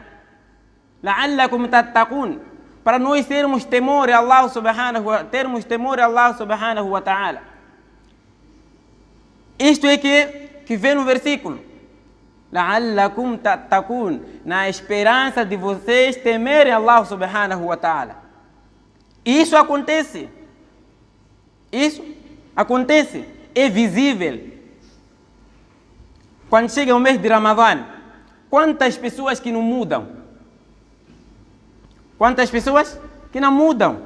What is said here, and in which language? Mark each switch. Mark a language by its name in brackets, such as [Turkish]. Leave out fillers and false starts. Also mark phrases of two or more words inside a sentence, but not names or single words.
[Arabic] لعلكم تتقون. [Portuguese] Para nós termos temor de Allah [Arabic] سبحانه وتعالى. [Portuguese] Isto é que vem no versículo. [Arabic] لعلكم تتقون. [Portuguese] Na esperança de vocês temerem Allah [Arabic] سبحانه وتعالى. [Portuguese] Isso acontece. Isso acontece. É visível. Quando chega o mês de Ramadã, quantas pessoas que não mudam? Quantas pessoas que não mudam?